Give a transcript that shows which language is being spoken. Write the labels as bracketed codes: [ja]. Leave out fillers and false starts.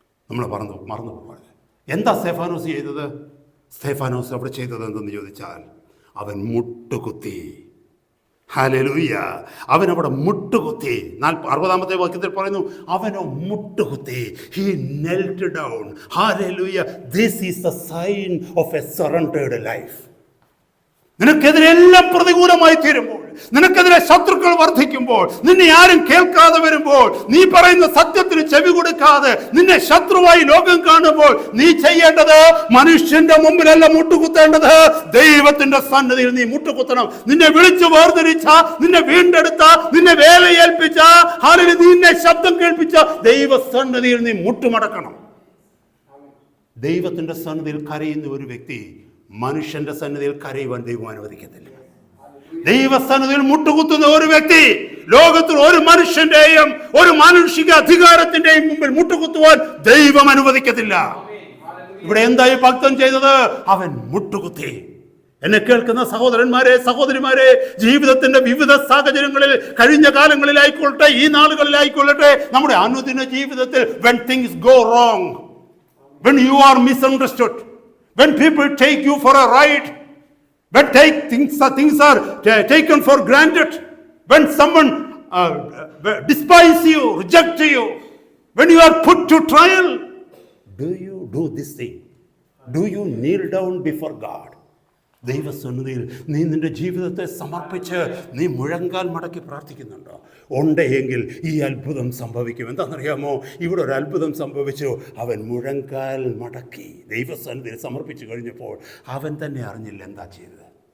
[ml] നമ്മൾ മറന്നു പോകാതെ. എന്താ സ്തെഫാനോസ് ചെയ്തത്? സ്തെഫാനോസ് അവിടെ ചെയ്തത് എന്തെന്ന് ചോദിച്ചാൽ, അവൻ മുട്ടുകുത്തി. ഹല്ലേലൂയ. അവനവിടെ മുട്ടുകുത്തി. 60-ാമത്തെ വാക്യത്തിൽ പറയുന്നു, അവനോ മുട്ടുകുത്തി. [en] He knelt down. Hallelujah. This is the sign of a surrendered life. [ml] നിനക്കെതിരെ എല്ലാം പ്രതികൂലമായി തീരുമ്പോൾ, നിനക്കെതിരെ ശത്രുക്കൾ വർദ്ധിക്കുമ്പോൾ, നിന്നെ ആരും കേൾക്കാതെ വരുമ്പോൾ, നീ പറയുന്ന സത്യത്തിന് ചെവി കൊടുക്കാതെ നിന്നെ ശത്രുവായി ലോകം കാണുമ്പോൾ, നീ ചെയ്യേണ്ടത് മനുഷ്യന്റെ മുമ്പിലല്ല മുട്ടുകുത്തേണ്ടത്, ദൈവത്തിന്റെ സന്നിധിയിൽ നീ മുട്ടുകുത്തണം. നിന്നെ വിളിച്ചു വേർതിരിച്ച, നിന്നെ വീണ്ടെടുത്ത, നിന്നെ വേലയേൽപ്പിച്ച, നിന്നെ ശബ്ദം കേൾപ്പിച്ച ദൈവസന്നിധിയിൽ നീ മുട്ടുമടക്കണം. ദൈവത്തിന്റെ സന്നിധിയിൽ കരയുന്ന ഒരു വ്യക്തി മനുഷ്യന്റെ സന്നിധിയിൽ കരയുവാൻ ദൈവം അനുവദിക്കത്തില്ല. ദൈവസന്നിധിയിൽ മുട്ടുകുത്തുന്ന ഒരു വ്യക്തി ലോകത്തിൽ ഒരു മനുഷ്യന്റെയും ഒരു മാനുഷിക അധികാരത്തിന്റെയും മുമ്പിൽ മുട്ടുകുത്തുവാൻ ദൈവം അനുവദിക്കത്തില്ല. ഇവിടെ എന്തായി ഭക്തൻ ചെയ്തത്? അവൻ മുട്ടുകുത്തി. എന്നെ കേൾക്കുന്ന സഹോദരന്മാരെ, സഹോദരിമാരെ, ജീവിതത്തിന്റെ വിവിധ സാഹചര്യങ്ങളിൽ, കഴിഞ്ഞ കാലങ്ങളിലായിക്കൊള്ളട്ടെ, ഈ നാളുകളിലായിക്കൊള്ളട്ടെ, നമ്മുടെ അനുദിന ജീവിതത്തിൽ [en] when things go wrong, when you are misunderstood, when people take you for a ride, when things are taken for granted, when someone despise you, reject you, when you are put to trial, do you do this thing? Do you kneel down before God? [ml] ദൈവസന്നിധിയിൽ നീ നിന്റെ ജീവിതത്തെ സമർപ്പിച്ച് നീ മുഴങ്കാൽ മടക്കി പ്രാർത്ഥിക്കുന്നുണ്ടോ? ഉണ്ടെങ്കിൽ ഈ അത്ഭുതം സംഭവിക്കും. എന്താണെന്നറിയാമോ? ഇവിടെ ഒരു അത്ഭുതം സംഭവിച്ചു. അവൻ മുഴങ്കാൽ മടക്കി ദൈവസന്നിധിയിൽ സമർപ്പിച്ചു കഴിഞ്ഞപ്പോൾ അവൻ തന്നെ അറിഞ്ഞില്ല എന്താ ചെയ്തത്.